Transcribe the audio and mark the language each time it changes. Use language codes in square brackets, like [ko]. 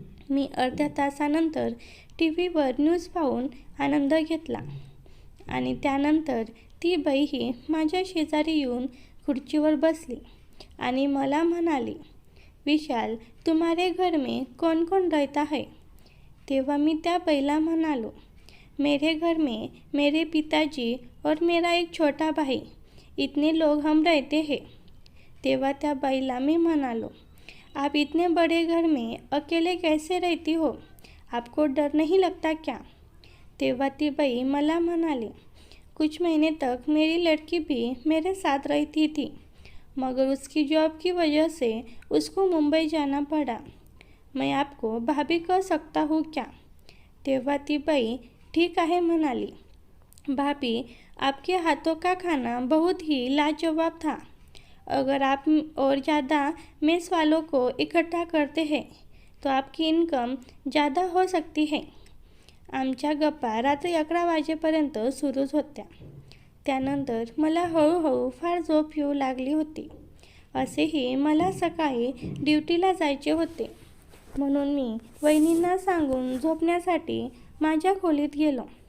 [mr] मी अर्ध्या तासानंतर TV वर न्यूज पाहून आनंद घेतला आणि त्यानंतर ती बाईही माझ्या शेजारी येऊन खुर्चीवर बसली आणि मला म्हणाली, "विशाल, [hi] तुम्हारे घर में कौन कौन रहता है?" [mr] तेव्हा मी त्या बाईला म्हणालो, [hi] "मेरे घर में मेरे पिताजी और मेरा एक छोटा भाई, इतने लोग हम रहते हैं." [mr] तेव्हा त्या बाईला मी म्हणालो, [hi] "आप इतने बड़े घर में अकेले कैसे रहती हो? आपको डर नहीं लगता क्या?" [mr] तेव्हा ती बाई मला म्हणाली, [hi] "कुछ महीने तक मेरी लड़की भी मेरे साथ रहती थी, मगर उसकी जॉब की वजह से उसको मुंबई जाना पड़ा. मैं आपको भाभी कह सकता हूँ क्या?" [mr] तेव्हा ती बाई ठीक आहे म्हणाली, [hi] "भाभी, आपके हाथों का खाना बहुत ही लाजवाब था. अगर आप और ज़्यादा मेस वालों को इकट्ठा करते हैं तो आपकी इनकम ज़्यादा हो सकती है." [mr] आमच्या गप्पा रात्री 11 वाजेपर्यंत सुरूच होत्या. त्यानंतर मला हळूहळू फार झोप येऊ लागली होती. असेही मला सकाळी ड्युटीला जायचे होते, म्हणून मी वहिनींना सांगून झोपण्यासाठी माझ्या खोलीत गेलो.